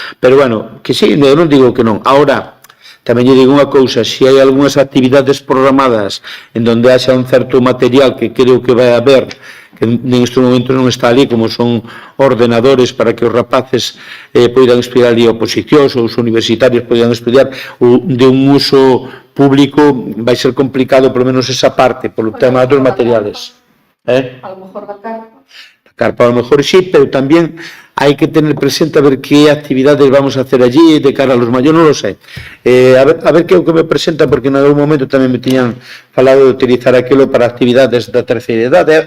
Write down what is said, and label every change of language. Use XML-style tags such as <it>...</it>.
<gl>Pero bueno, que sí, eu non digo que non. Ahora, tamén lle digo unha cousa, se hai algunhas actividades programadas en donde haxa un certo material que creo que vai haber, que neste momento non está ali, como son ordenadores para que os rapaces poidan estudiar ali oposicións ou os universitarios poidan estudiar de un uso público, vai ser complicado por menos esa parte, polo tema dos materiales.</gl> <es>A lo mejor la carpa. La carpa a lo mejor sí,</es> <gl>pero tamén hai que</gl> <es>tener presente a ver que actividades vamos a hacer allí de cara a los mayores,</es> <gl>non lo sei. A ver que é o que me presenta, porque en algún momento tamén me tiñan falado de utilizar aquilo para actividades da terceira idade.</gl>